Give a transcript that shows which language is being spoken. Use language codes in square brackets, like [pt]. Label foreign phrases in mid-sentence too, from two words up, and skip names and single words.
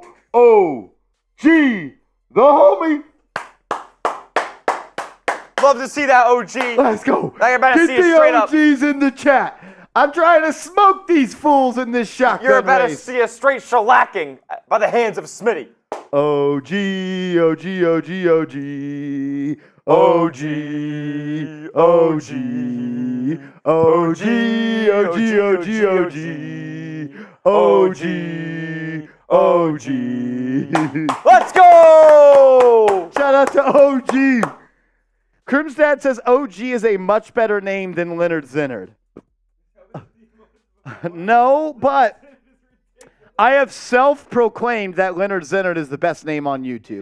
[en] OG, the homie. Love to see that OG. Let's go. Now you're about to Get see it the straight up. OGs in the chat. I'm trying to smoke these fools in this shotgun You're about to race. see a straight shellacking by the hands of Smitty. OG, OG, OG, OG, OG, OG, OG, OG, OG, OG, OG, OG, Let's go! Shout out to OG. Crimsdad says OG is a much better name than Leonard Zinard. No, but I have self-proclaimed that Leonard Zinard is the best name on YouTube.